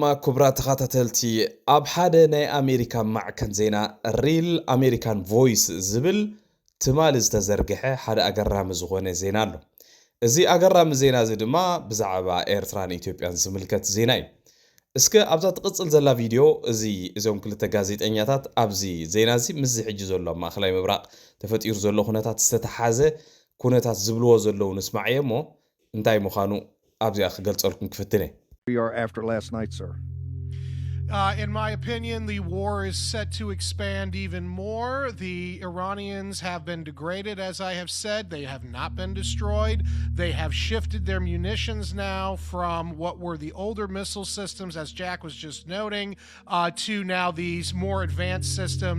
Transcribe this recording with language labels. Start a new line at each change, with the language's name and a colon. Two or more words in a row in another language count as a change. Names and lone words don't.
Tigrinya: ክቡራት ተኸታተልቲ ኣብ ሓደ ናይ ኣሜሪካ ማዕከን ዜና ሪል ኣሜሪካን ቮይስ ዝብል ትማል ዝተዘርግሐ ሓደ ኣገራሚ ዝኾነ ዜና ኣሎ እዚ ኣገራሚ ዜና እዚ ድማ ብዛዕባ ኤርትራን ኢትዮጵያን ዝምልከት ዜና እዩ እስከ ኣብዛ ትቕፅል ዘላ ቪድዮ እዞም ክልተ ጋዜጠኛታት ኣብዚ ዜና እዚ ምስ ሕጂ ዘሎ ማእኸላይ ምብራቕ ተፈጢሩ ዘሎ ኩነታት ዝተተሓዘ ኩነታት ዝብልዎ ዘለዉ ንስማዕ እየ እሞ እንታይ ምዃኑ ኣብዚኣ ክገልፀልኩም ክፍትነ
English: we are after last night, sir? In my opinion, the war is set to expand even more. The Iranians have been degraded, as I have said. They have not been destroyed. They have shifted their munitions now from what were the older missile systems, as Jack was just noting, to now these more advanced systems.